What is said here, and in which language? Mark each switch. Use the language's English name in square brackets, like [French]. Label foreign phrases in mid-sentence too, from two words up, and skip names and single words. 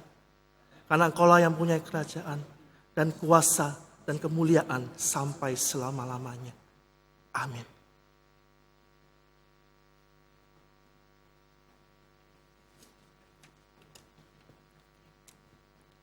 [Indonesian] Karena Engkau-lah yang punya kerajaan dan kuasa dan kemuliaan sampai selama-lamanya. Amin. Saudara-saudari yang terkasih, [Chinese] 主内弟兄姐妹们， [Indonesian] marilah kita berseru, [Chinese] 让我们用祷告的声音， [Indonesian] marilah kita berseru. [Chinese] 向主祷告。 [Indonesian] Marilah kita berseru. [Chinese] 主内弟兄姐妹们，